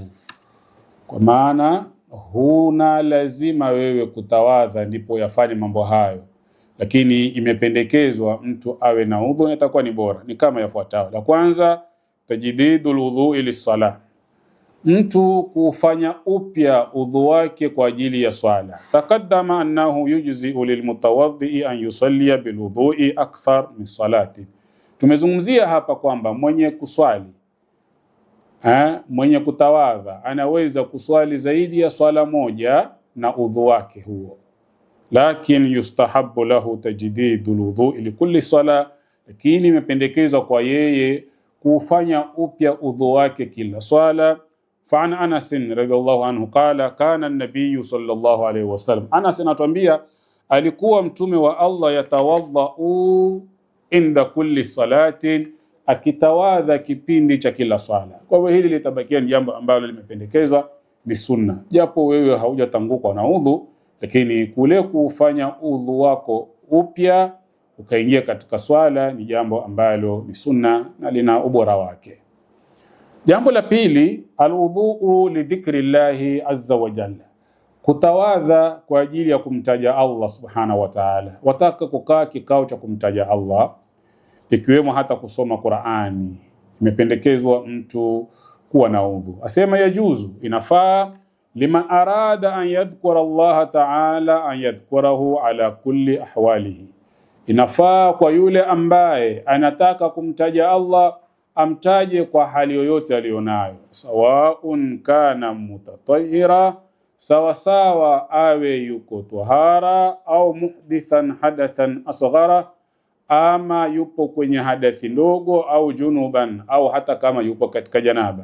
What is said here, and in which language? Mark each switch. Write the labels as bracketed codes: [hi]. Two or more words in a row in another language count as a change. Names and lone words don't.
[sw] Kwa maana huna lazima wewe kutawadha ndipo yafanye mambo hayo, lakini imependekezwa mtu awe na udhu na itakuwa ni bora. Ni kama yafuatayo. La kwanza, [ar] تجديد الوضوء للصلاة, [sw] mtu kufanya upya udhu wake kwa ajili ya swala. [ar] تقدم أنه يجزئ للمتوضئ أن يصلي بالوضوء أكثر من صلاة, [sw] tumezungumzia hapa kwamba mwenye kuswali mwenye kutawadha anaweza kuswali zaidi ya swala moja na udhu wake huo, lakin [ar] يستحب له تجديد الوضوء لكل صلاة, [sw] lakini imependekezwa kwa yeye kufanya upya udhu wake kila swala. [ar] فعن أنس رضي الله عنه قال كان النبي صلى الله عليه وسلم, [sw] Anas anatuambia alikuwa mtume wa Allah [ar] يتوضأ عند كل صلاة, [sw] akitawadha kipindi cha kila swala. Kwa hivyo hili litabakia ni jambo ambalo limependekezwa, ni sunna, japo wewe haujatangukwa na udhu, lakini kule kufanya udhu wako upya ukaingia katika swala ni jambo ambalo ni sunna na lina ubora wake. Jambo la pili, [ar] الوضوء لذكر الله عز وجل, [sw] kutawadha kwa ajili ya kumtaja Allah [ar] سبحانه وتعالى. [sw] Wataka kukaa kikao cha kumtaja Allah, ikiwemo hata kusoma Qur'ani, imependekezwa mtu kuwa na udhu. Asema yajuzu, inafaa, [ar] لمن أراد أن يذكر الله تعالى أن يذكره على كل أحواله, [sw] inafaa kwa yule ambaye anataka kumtaja Allah amtaje kwa hali yoyote alionayo, [ar] سواء كان متطهرا, [sw] sawa sawa awe yuko tahara, au [ar] محدثا حدثا أصغر, [sw] ama yupo kwenye hadathi ndogo, au junuban, au hata kama yupo katika janaba.